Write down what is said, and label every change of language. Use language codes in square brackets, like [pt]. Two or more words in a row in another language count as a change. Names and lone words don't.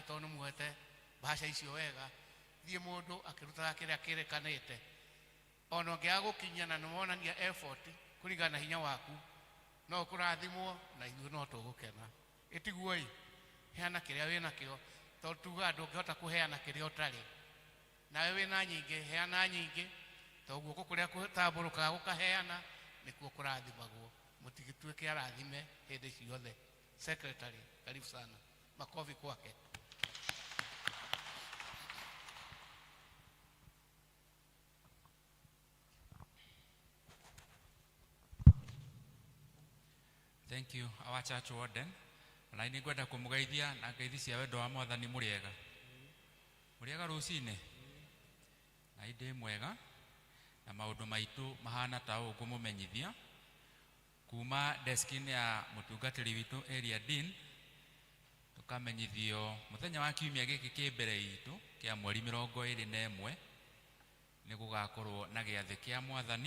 [ki] tondũ nĩmuhete bahasha icio wega thiĩ mũndũ akĩrutaga kĩrĩa kĩrĩkanĩte ona ũngĩaga gũkinyia na nĩwonania effort kũringana na hinya waku no ũkũrathimwo na ithuĩ no tũgũkena ĩtiguoi heana kĩrĩa wĩnakĩo tondũ tuga ndũngĩhota kũheana kĩrĩa ũtarĩ nawe wĩna nyingĩ heana nyingĩ tondũ guoko kũrĩa gũtambũrũkaga gũkaheana nĩkuo kũrathimagwo mũtigĩtuĩke arathime hĩndĩ ciothe. [sw] Secretary, karibu sana, makofi kwake. [en] Thank you, our church warden. [ki] Na ini ngwenda kumugeithia na ngeithi cia wendo wa Mwathani mũrĩega. Mũrĩega rũcinĩ. Na inde mwega na maũndũ maitũ mahana ta ũguo mũmenyithia. Kuma desk-inĩ ya mũtungatĩri witũ [en] area dean [ki] tukamenyithio mũthenya wa kiumia gĩkĩ kĩ mbere itũ kĩa mweri 21 nĩ gũgakorwo na gĩathĩ kĩa Mwathani.